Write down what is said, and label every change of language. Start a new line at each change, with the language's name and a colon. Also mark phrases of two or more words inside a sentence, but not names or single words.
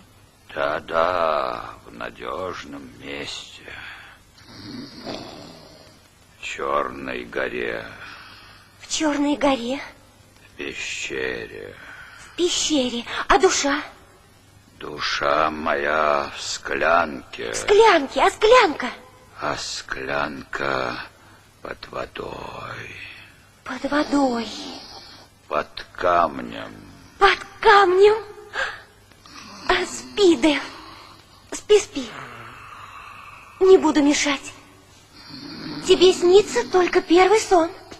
Russian: Да-да, в надежном месте. В Черной горе. В Черной горе, В пещере. в пещере. А душа? Душа моя в склянке. В склянке. А склянка? А склянка под водой. Под водой. Под камнем. Под камнем. А спи, Дэв. Спи, спи. Не буду мешать. Тебе снится только первый сон.